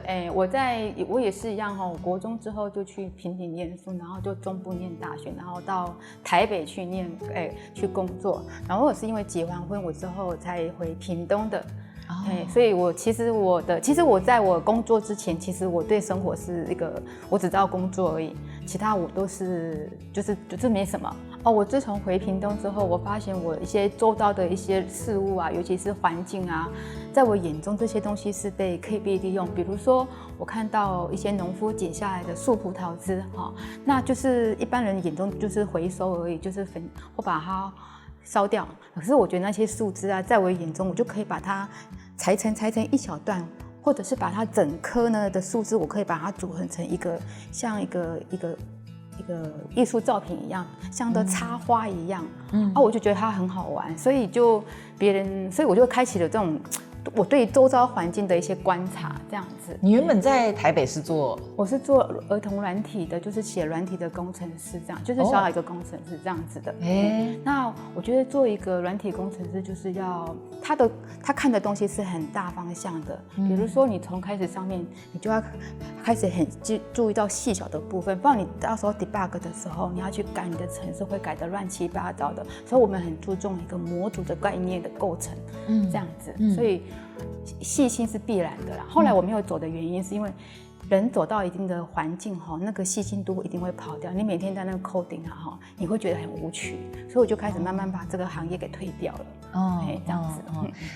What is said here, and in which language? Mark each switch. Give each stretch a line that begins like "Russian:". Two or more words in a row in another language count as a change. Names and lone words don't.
Chinese: 是的，我也是一樣哈，我國中之後就去屏東念書，然後就中部念大學，然後到台北去念，去工作，然後我是因為結完婚我之後才回屏東的，所以其實我在我工作之前，其實我對生活是一個，我只知道工作而已，其他我都是就是沒什麼。我自從回屏東之後，我發現我一些周遭的一些事物啊，尤其是環境啊，在我眼中這些東西是可以被利用。比如說，我看到一些農夫剪下來的樹葡萄汁，那就是一般人眼中就是回收而已，就是或把它燒掉。可是我覺得那些樹枝啊，在我眼中，我就可以把它裁成一小段，或者是把它整棵呢的樹枝，我可以把它組合成一個像一個藝術作品一樣，像的插花一樣，我就覺得它很好玩，所以我就開啟了這種我對周遭環境的一些觀察，這樣子。你原本在台北是做？我是做兒童軟體的，就是寫軟體的工程師，這樣就是小小一個工程師這樣子的。那我覺得做一個軟體工程師，就是要他看的東西是很大方向的。比如說你從開始上面，你就要開始很注意到細小的部分，不然你到時候 debug 的時候，你要去改你的程式，會改得亂七八糟的。所以我們很注重一個模組的概念的構成，這樣子。所以細心是必然的啦。後來我沒有走的原因是因為人走到一定的環境，那個細心度一定會跑掉。你每天在那個 coding 啊，你會覺得很無趣，所以我就開始慢慢把這個行業給退掉了。這樣子。